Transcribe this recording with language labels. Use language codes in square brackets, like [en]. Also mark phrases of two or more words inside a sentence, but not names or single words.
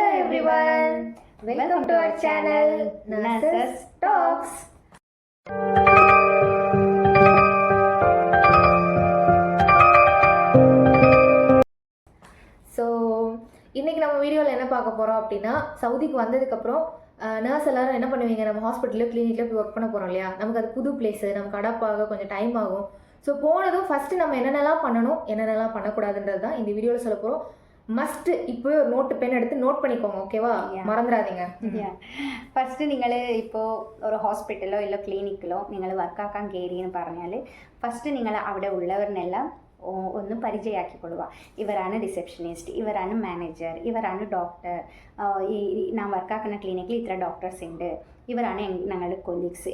[en] everyone, welcome to our channel Nurses Talks. [ta] ஸோ இன்றைக்கி நம்ம வீடியோவில் என்ன பார்க்க போகிறோம் அப்படின்னா, சவுதிக்கு வந்ததுக்கப்புறம் நர்ஸ் எல்லாரும் என்ன பண்ணுவீங்க, நம்ம ஹாஸ்பிட்டலில் கிளினிக்கில் போய் ஒர்க் பண்ண போகிறோம் இல்லையா, நமக்கு அது புது பிளேஸு, நமக்கு அடாப்டாக கொஞ்சம் டைம் ஆகும். ஸோ போனதும் ஃபஸ்ட்டு நம்ம என்னென்னலாம் பண்ணணும், என்னென்னலாம் பண்ணக்கூடாதுன்றது தான் இந்த வீடியோவில் சொல்ல போகிறோம். மஸ்ட்டு இப்போவே ஒரு [en] note pen [ta] எடுத்து நோட் பண்ணிக்கோங்க, ஓகேவா? மறந்துடாதீங்க. [ml] ഫസ്റ്റ് നിങ്ങൾ ഇപ്പോൾ ഒരു ഹോസ്പിറ്റലോ ഇല്ല ക്ലിനിക്കിലോ നിങ്ങൾ വർക്കാക്കാൻ കയറിയെന്ന് പറഞ്ഞാൽ ഫസ്റ്റ് നിങ്ങൾ അവിടെ ഉള്ളവരിനെല്ലാം ഒന്ന് പരിചയമാക്കിക്കൊള്ളുക. ഇവരാണ് റിസപ്ഷനിസ്റ്റ്, ഇവരാണ് മാനേജർ, ഇവരാണ് ഡോക്ടർ, ഈ ഞാൻ വർക്കാക്കുന്ന ക്ലിനിക്കിൽ ഇത്ര ഡോക്ടേഴ്സ് ഉണ്ട്, ഇവരാണ് ഞങ്ങളുടെ കൊലീഗ്സ്.